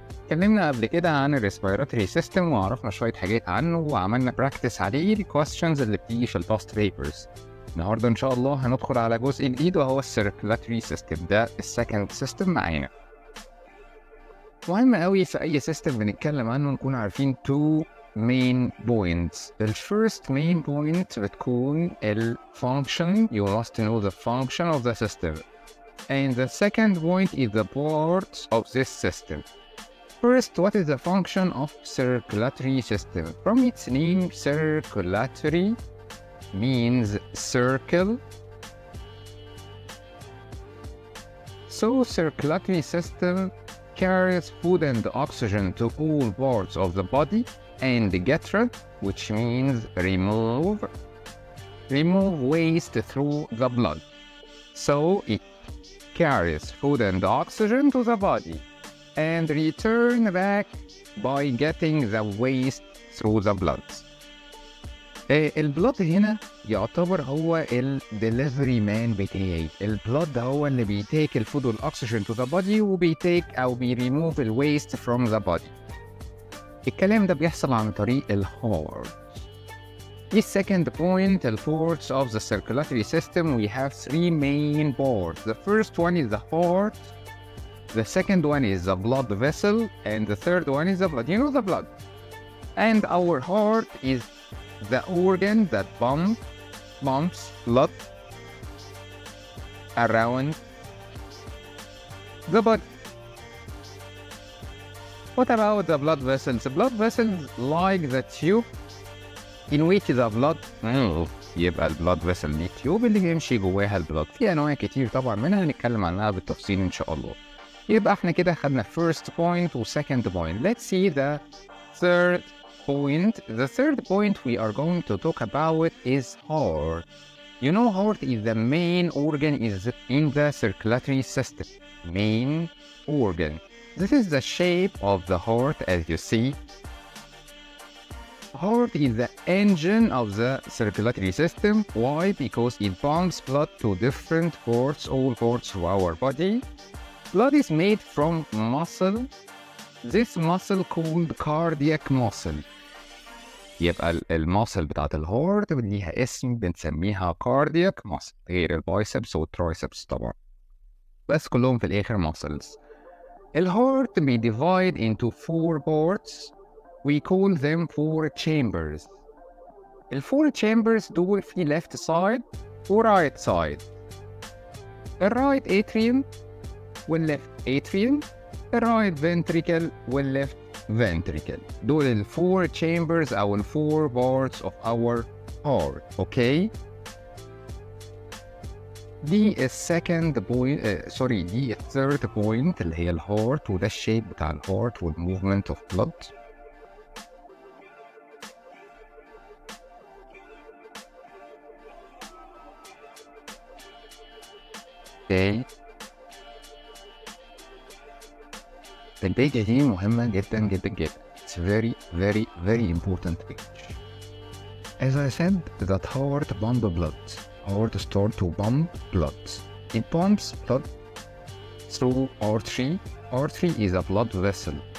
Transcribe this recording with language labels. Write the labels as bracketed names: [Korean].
[Arabic] اتكلمنا قبل كده عن الريسبيراتوري سيستم وعرفنا شوية حاجات عنه وعملنا براكتس عليه الكويستشنز اللي بتيجي في الباست بيبرز. النهارده ان شاء الله هندخل على جزء جديد وهو السيركولاتري سيستم، ده السكند سيستم معانا. مهم قوي في اي سيستم بنتكلم عنه نكون عارفين [English] two main points. The first main point [Arabic] بتكون ال [English] function. You must know the function of the system. And the second point is the parts of this system. First, what is the function of circulatory system? From its name, circulatory means circle. So circulatory system carries food and oxygen to all parts of the body and get rid, which means remove waste through the blood. So it carries food and oxygen to the body and return back by getting the waste through the blood. [Arabic] البلاد هنا يعتبر هو الدليفري مان بتاعي. البلاد هو اللي بيتيك الفود والاكسجين [English] to the body [Arabic] وبيتيك او بيريموف الويست [English] From the body. [Arabic] الكلام ده بيحصل عن طريق الهارت. [English] The second point, the parts of the circulatory system, we have three main parts. The first one is the heart, the second one is the blood vessel, and the third one is the blood. You know the blood. And our heart is the organ that pumps blood around the body. What about the blood vessels? The blood vessels like the tube in which the blood moves. [Arabic] يبقى البلاد فيسل دي تيوب اللي بيمشي جواها البلاد. في انواع كتير طبعا منها هنتكلم عنها بالتفصيل ان شاء الله. يبقى احنا كده خدنا first point و second point. [English] Let's see the third point. The third point we are going to talk about is heart. You know, heart is the main organ in the circulatory system. Main organ. This is the shape of the heart as you see. Heart is the engine of the circulatory system. Why? Because it pumps blood to different parts, all parts of our body. Blood is made from muscle. This muscle called cardiac muscle. [Arabic] يبقى الماسل بتاعت الهارت ليها اسم بنسميها cardiac muscle، غير البايسبس والترايسبس طبعا، بس كلهم في الآخر muscles. [English] الهارت be divide into four parts. We call them four chambers. [Arabic] الفور chambers دول في left side و right side. الرايت atrium والleft atrium، الرايت ventricle والleft ventricle. دول الفور chambers أو الفور parts of our heart. [English] Okay. [Arabic] دي السكند بوينت دي الثيرد بوينت اللي هي الهارت، وده الشيب بتاع الهارت والموفمنت اوف بلود. اوكي. البيجة دي مهمة جدا جدا جدا. [English] It's very important page. As I said, that heart pump blood. Heart start to pump blood. It pumps blood through artery. Artery is a blood vessel.